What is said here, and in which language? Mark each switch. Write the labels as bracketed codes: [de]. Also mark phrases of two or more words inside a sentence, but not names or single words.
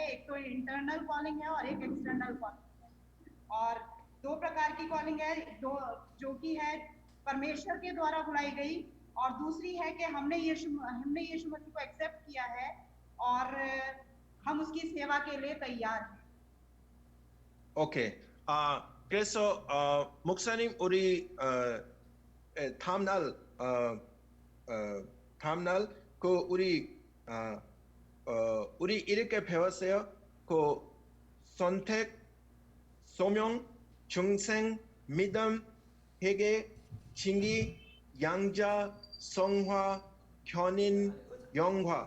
[hi] एक तो [en] internal calling [hi] है और एक [en] external calling [hi] है. और दो प्रकार की कॉलिंग है, जो कि है परमेश्वर के द्वारा बुलाई गई, और दूसरी है कि हमने यीशु मसीह को एक्सेप्ट किया है और हम उसकी सेवा के लिए तैयार हैं. 오케이. [ko] 그래서 목사님 우리 다음날 그 우리 이렇게 배웠어요. 그 선택, 소명, 중생, 믿음, 회개, 징계, 양자, 성화, 견인, 영화.